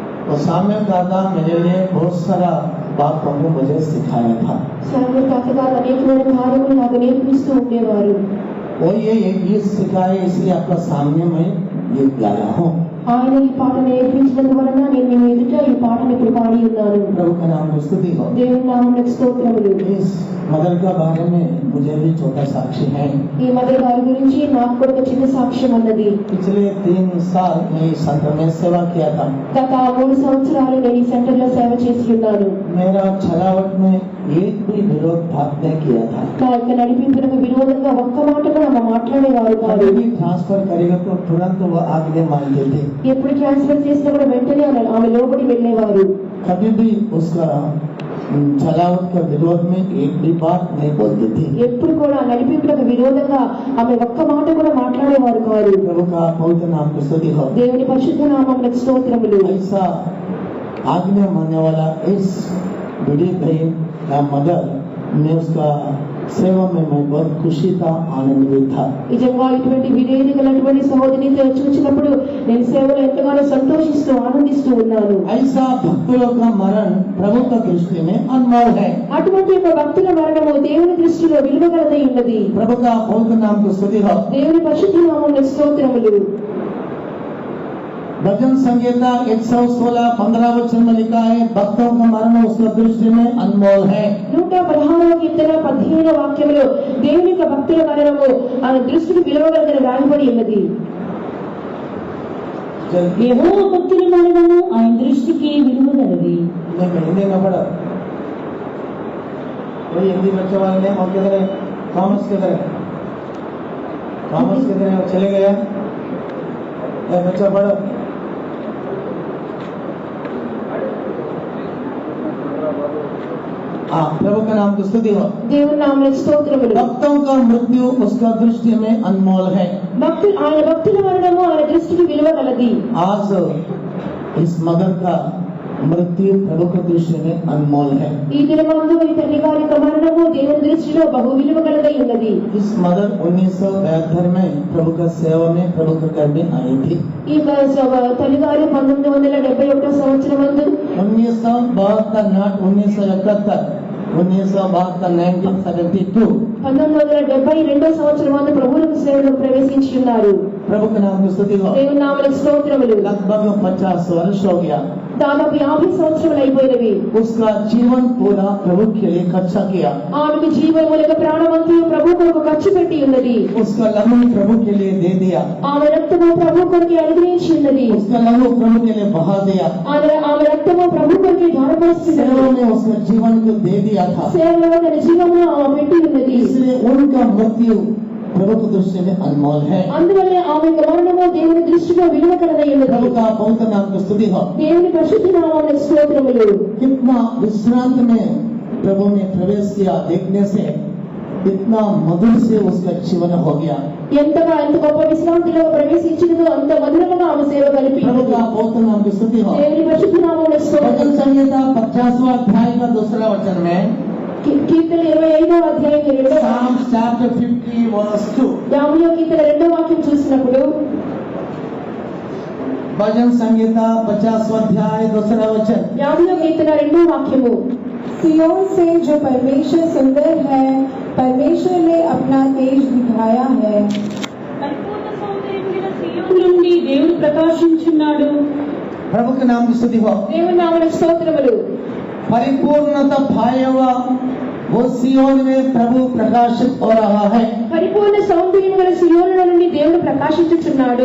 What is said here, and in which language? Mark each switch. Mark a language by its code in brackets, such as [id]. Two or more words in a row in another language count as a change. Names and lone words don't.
[hi] वो साम्य दादा मेरे लिए बहुत सारा बात प्रभु मुझे सिखाया था। [te] సామ్య తాతగారు అనేకమైన కార్యములు నాకు నేర్పిస్తూ ఉండేవారు. [hi] वो ये गीत सिखाए इसलिए आपका सामने में ये गाया हूँ। [te] ఆయన ఈ పాట నేర్పించినందు వలన నేను మీ ఎదుట ఈ పాటను ఇప్పుడు పాడి ఉన్నాను. [hi] प्रभु का नाम स्तुति हो। [te] దేవుని నామమునకు స్తోత్రములు. [hi] इस मदर का बारे में मुझे भी छोटा साक्षी है। [te] ఈ మదర్ గారి గురించి నాకు కూడా ఒక చిన్న సాక్ష్యం ఉన్నది. [hi] पिछले 3 साल मैं इस सेंटर में सेवा किया था। [te] గత 3 సంవత్సరాలు నేను ఈ సెంటర్ లో సేవ చేసి ఉన్నాను. [hi] मेरा छलावट में एक भी विरोध भाग नहीं किया था। [te] నా యొక్క నడిపింపునకు విరోధంగా ఒక్క మాట కూడా ఆమె మాట్లాడేవారు కాదు. [hi] कभी ट्रांसफर करेगा तो तुरंत वो आज्ञा मानते थे। [te] ఎప్పుడు ట్రాన్స్ఫర్ చేసినా కూడా వెంటనే ఆమె లోబడి వెళ్ళేవారు. [hi] कभी भी उसका छलावट का विरोध में एक भी बात नहीं बोलते थे। [te] ఎప్పుడు కూడా నడిపింపునకు విరోధంగా ఆమె ఒక్క మాట కూడా మాట్లాడేవారు కాదు. [hi] प्रभु का पवित्र नाम की स्तुति हो। [te] దేవుని పరిశుద్ధ నామమునకు స్తోత్రములు. [hi] ऐसा आज्ञा मानने वाला इस बड़ी बहन का मदर ने उसका सेवा में मैं बहुत खुशी था, आनंद भी था। [te] నిజంగా ఇటువంటి విధేయత గలటువంటి సహోదరిని చూసినప్పుడు నేను సేవలో ఎంతగానో సంతోషిస్తూ ఆనందిస్తూ ఉన్నాను. [hi] ऐसा भक्तों का मरण प्रभु का दृष्टि में अनमोल है। [te] అటువంటి ఒక భక్తుల మరణము దేవుని దృష్టిలో విలువగలదై ఉన్నది. [hi] प्रभु का पवित्र नाम की स्तुति हो। [te] దేవుని పరిశుద్ధ నామమునకు స్తోత్రములు. [hi] भजन संहिता 116:15 वचन में लिखा है, भक्तों का मरण उसका दृष्टि में अनमोल है। [te] 116వ కీర్తన 15వ వాక్యములో దేవుని యొక్క భక్తుల మరణము ఆయన దృష్టికి విలువగలదని రాయబడి ఉన్నది. యెహోవా భక్తుల మరణము ఆయన దృష్టికి విలువగలది. [hi] हिंदी में पढ़ा कोई हिंदी बच्चे वाले ने और किधर है? थॉमस किधर है? थॉमस किधर है? चले गया बच्चा पढ़ो। प्रभु का नाम की स्तुति हो। [te] దేవుని నామమునకు స్తోత్రములు. [hi] भक्तों का मृत्यु उसका दृष्टि में अनमोल है। [te] ఆయన భక్తుల మరణము ఆయన దృష్టికి విలువగలది. [hi] आज इस मदर का मृत्यु प्रभु के दृष्टि में अनमोल है। [te] ఈ దినమందు ఈ తల్లి గారి మరణము దేవుని దృష్టిలో బహు విలువగలదై ఉన్నది. [hi] इस मदर 1972 में प्रभु का सेवा में प्रभु के घर में आई थी। [te] ఈ తల్లి గారు 1971 సంవత్సరం నందు 1972 1972 సంవత్సరం నందు ప్రభువుకు సేవలో ప్రవేశించి ఉన్నారు. [hi] प्रभु के नाम की स्तुति हो। [te] దేవుని నామమునకు స్తోత్రములు. [hi] लगभग 50 वर्ष हो गया। [te] దాదాపు 50 సంవత్సరాలు అయిపోయినవి. [hi] उसका जीवन पूरा प्रभु के लिए खर्चा किया। [te] ఆమెకు జీవములకు ప్రాణమంతయు ప్రభు కొరకు ఖర్చు పెట్టి ఉన్నది. [hi] उसका लहू प्रभु के लिए दे दिया। [te] ఆమె రక్తము ప్రభు కొరకు అనుగ్రహించి ఉన్నది. [hi] उसका लहू प्रभु के लिए बहा दिया। [te] ఆమె రక్తము ప్రభు కొరకు ధారపోసి [hi] सेवा में उसका जीवन को दे दिया था। [te] సేవలో తన జీవమును ఆమె పెట్టి ఉన్నది. [hi] इसलिए उनका मृत्यु प्रभु की दृष्टि में अनमोल है। [te] అందువల్ల ఆమె మరణము దేవుని దృష్టిలో విలువగలదై ఉన్నది. [hi] प्रभु का पवित्र नाम की स्तुति हो। [te] దేవుని పరిశుద్ధ నామమునకు స్తోత్రములు. [hi] कितना विश्रांत में प्रभु ने प्रवेश किया, देखने से इतना मधुर से उसका जीवन हो गया। [te] ఎంత గొప్ప విశ్రాంతిలో ప్రవేశించినదో అంత మధురంగా ఆమె సేవ [hi] प्रभु [te] కలిపింది. [hi] का पवित्र नाम की स्तुति हो। [te] దేవుని పరిశుద్ధ నామమునకు స్తోత్రం. [hi] भजन संहिता 50वां अध्याय का 2रा वचन में [te] కీర్తన 25వ అధ్యాయం 2వ [en] Psalm chapter 50 verse 2 [te] యాభైవ కీర్తన 2వ వాక్యం చూసినప్పుడు [hi] भजन संहिता 50वां अध्याय 2रा वचन [te] 50వ కీర్తన 2వ వాక్యము [hi] सिय्योन से जो परमेश्वर सुंदर है, परमेश्वर ने अपना तेज दिखाया है। [te] పరిపూర్ణ సౌందర్యం గల సియోను నుండి దేవుడు ప్రకాశించున్నాడు. [hi] प्रभु के नाम की स्तुति हो। [te] దేవుని నామమునకు స్తోత్రములు. [hi] परिपूर्णता पाया हुआ वो सियोन में प्रभु प्रकाशित हो रहा है। [te] పరిపూర్ణ సౌందర్యం గల సియోను నుండి దేవుడు ప్రకాశించుచున్నాడు.